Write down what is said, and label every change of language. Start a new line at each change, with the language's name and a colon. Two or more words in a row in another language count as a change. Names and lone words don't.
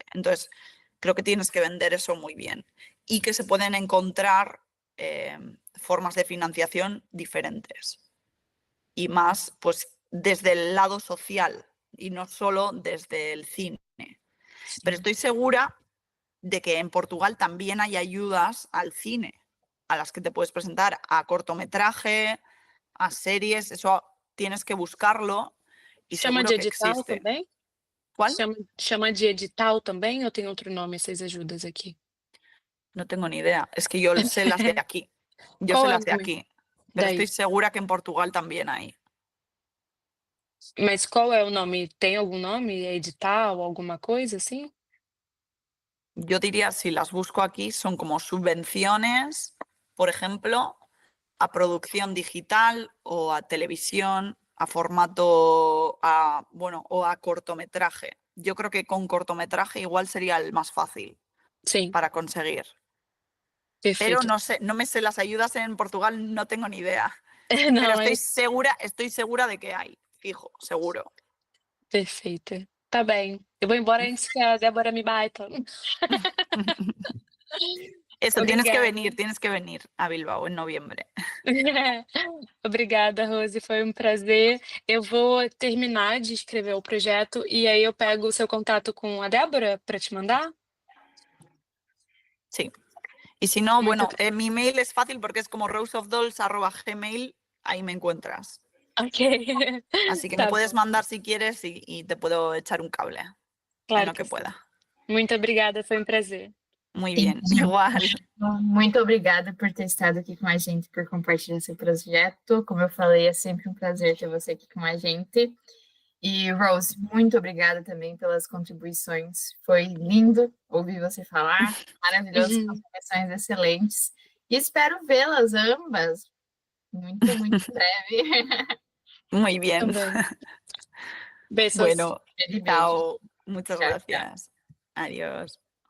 Spanish: Entonces, creo que tienes que vender eso muy bien y que se pueden encontrar formas de financiación diferentes y más, pues, desde el lado social y no solo desde el cine. Pero estoy segura de que en Portugal también hay ayudas al cine, a las que te puedes presentar, a cortometraje, a series, eso tienes que buscarlo y
Portuguese: Chama
Spanish: seguro de que
Portuguese: edital
Spanish: existe.
Portuguese: também?
Spanish: ¿Cuál?
Portuguese: Chama de edital também ou tem outro nome essas ajudas aqui?
Spanish: No tengo ni idea, es que yo sé las de aquí. Yo sé
Portuguese: Qual é o
Spanish: las de
Portuguese: nome
Spanish: aquí, pero
Portuguese: daí?
Spanish: estoy segura que en Portugal también hay.
Portuguese: Mas qual é o nome? Tem algum nome? É edital, alguma coisa assim?
Spanish: Yo diría, si las busco aquí, son como subvenciones, por ejemplo, a producción digital o a televisión, a formato, bueno, o a cortometraje. Yo creo que con cortometraje igual sería el más fácil para conseguir. Pero no sé, no me sé las ayudas en Portugal, no tengo ni idea. Pero
Portuguese: Não,
Spanish: estoy segura de que hay, fijo, seguro.
Portuguese: Perfeito. Tá bem. Eu vou embora antes que a Débora me bata.
Spanish: Eso,
Portuguese: Obrigada.
Spanish: tienes que venir a Bilbao en noviembre.
Portuguese: Obrigada, Rose, foi um prazer. Eu vou terminar de escrever o projeto e aí eu pego o seu contato com a Débora para te mandar?
Spanish: Sí. Y si no, bueno, mi email es fácil porque es como roseofdolls@gmail, ahí me encuentras.
Portuguese: Ok.
Spanish: Así que me
Portuguese: Tá
Spanish: puedes
Portuguese: bom.
Spanish: mandar si quieres y te puedo echar un cable en
Portuguese: Claro
Spanish: lo que
Portuguese: que sim.
Spanish: pueda.
Portuguese: Muito obrigada, foi um prazer.
Spanish: Muy bien, igual.
Portuguese: Muito obrigada por ter estado aqui com a gente, por compartilhar seu projeto. Como eu falei, é sempre um prazer ter você aqui com a gente. E, Rose, muito obrigada também pelas contribuições. Foi lindo ouvir você falar, maravilhoso, contribuições excelentes. E espero vê-las ambas muito, muito breve.
Spanish: Muy bien. Besos. Bueno,
Portuguese: Beijo.
Spanish: chao. Muchas Chao, gracias. Adiós.